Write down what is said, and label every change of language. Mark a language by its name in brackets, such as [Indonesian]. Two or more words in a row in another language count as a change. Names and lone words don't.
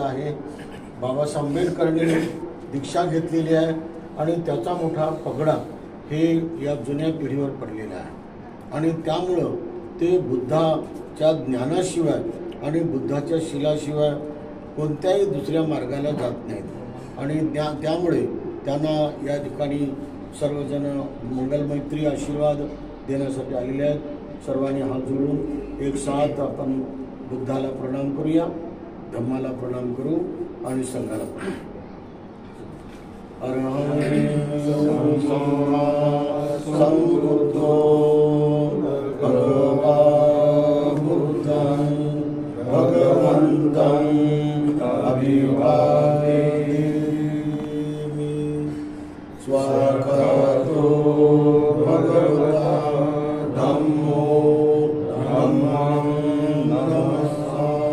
[Marathi] आहे, बाबासाहेब आंबेडकरांनी दीक्षा घेतलेली आहे आणि त्याचा मोठा पगडा हे या जुन्या पिढीवर पडलेला आहे आणि त्यामुळं ते बुद्धाच्या ज्ञानाशिवाय आणि बुद्धाच्या शिलाशिवाय कोणत्याही दुसऱ्या मार्गाला जात नाहीत आणि त्यामुळे त्यांना या ठिकाणी सर्वजण मंगलमैत्री आशीर्वाद देण्यासाठी आलेले आहेत। सर्वांनी हात जोडून एक साथ आपण बुद्धाला प्रणाम करूया, धम्माला प्रणाम करू आणि संघाला प्रणाम। [Pali] अरहं सम्मा संबुद्धो भगवा बुद्धं भगवन्तं अभिवादेमि स्वागतो भगवता धम्मो धम्मं नमस्सामि